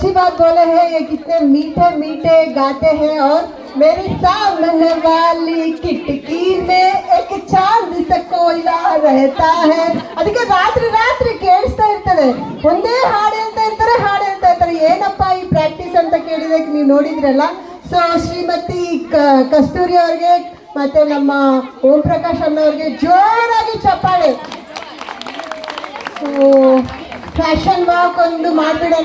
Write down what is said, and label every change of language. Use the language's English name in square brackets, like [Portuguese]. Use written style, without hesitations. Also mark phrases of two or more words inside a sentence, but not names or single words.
[Hindi] बोले हैं ये कितने मीठे मीठे गाते हैं और मेरी सामने वाली खिड़की में एक चांद सा कोयला रहता है. [Kannada] ಅದಕ್ಕೆ ರಾತ್ರಿ ರಾತ್ರಿ ಕೇಳಿಸ್ತಾ ಇರ್ತದೆ, ಒಂದೇ ಹಾಡು ಹೇಳ್ತಾ ಇರ್ತಾರೆ. ಏನಪ್ಪ ಈ ಪ್ರಾಕ್ಟೀಸ್ ಅಂತ ಕೇಳಿದಕ್ಕೆ ನೀವು ನೋಡಿದ್ರಲ್ಲ. ಸೊ ಶ್ರೀಮತಿ ಕಸ್ತೂರಿ ಅವ್ರಿಗೆ ಮತ್ತೆ ನಮ್ಮ ಓಂ ಪ್ರಕಾಶ್ ಅನ್ನೋರಿಗೆ ಜೋರಾಗಿ ಚಪ್ಪಾಳೆ. [English] fashion walk [Kannada] ಒಂದು ಮಾಡಿಬಿಡೋಣ.